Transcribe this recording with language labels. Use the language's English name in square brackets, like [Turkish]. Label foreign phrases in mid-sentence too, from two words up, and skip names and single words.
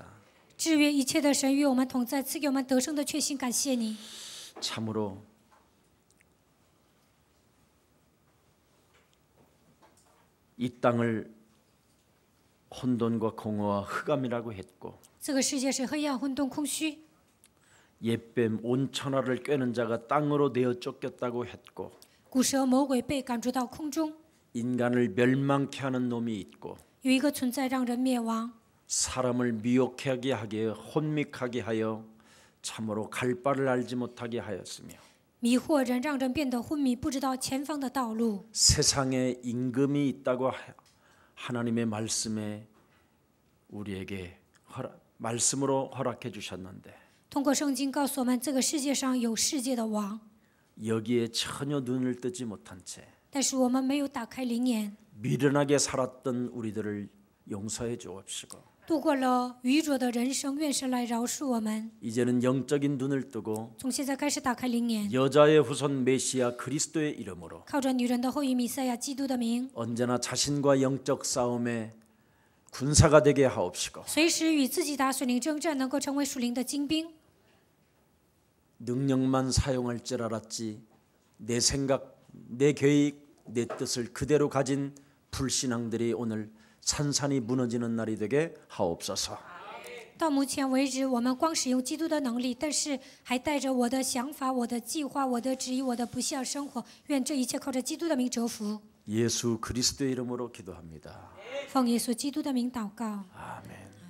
[Chinese] 制约一切的神与我们同在，赐给我们得胜的确信。感谢你。 [Korean] 참으로 이 땅을 혼돈과 공허와 흑암이라고 했고 [Chinese] 这个世界是黑暗、混沌、空虚。 [Korean] 옛뱀 온 천하를 꿰는 자가 땅으로 내어 쫓겼다고 했고 [Chinese] 古蛇魔鬼被赶逐到空中， [Korean] 인간을 멸망케 하는 놈이 있고 [Chinese] 有一个存在让人灭亡， [Korean] 사람을 미혹하게 하게 혼미하게 하여 참으로 갈 바를 알지 못하게 하였으며 [Chinese] 迷惑人，让人变得昏迷，不知道前方的道路。 [Korean] 세상에 임금이 있다고 하나님의 말씀에 우리에게 말씀으로 허락해 주셨는데 [Chinese] 通过圣经告诉我们，这个世界上有世界的王， [Korean] 여기에 전혀 눈을 뜨지 못한 채 [Chinese] 但是我们没有打开灵眼， [Korean] 미련하게 살았던 우리들을 용서해 주옵시고 [Chinese] 度过了愚拙的人生。愿神来饶恕我们。 [Korean] 이제는 영적인 눈을 뜨고 [Chinese] 从现在开始打开灵眼， [Korean] 여자의 후손 메시아 그리스도의 이름으로 [Chinese] 靠着女人的后裔弥赛亚基督的名， [Korean] 언제나 자신과 영적 싸움에 군사가 되게 하옵시고 [Chinese] 随时与自己打属灵征战，能够成为属灵的精兵。 [Korean] 능력만 사용할 줄 알았지 내 생각, 내 계획, 내 뜻을 그대로 가진 불신앙들이 오늘 산산이 무너지는 날이 되게 하옵소서. [Chinese] 到目前为止，我们光使用基督的能力，但是还带着我的想法、我的计划、我的旨意、我的不孝生活。愿这一切靠着基督的名折服。 [Korean] 예수 그리스도의 이름으로 기도합니다. [Chinese] 奉耶稣基督的名祷告。 [Korean] 아멘.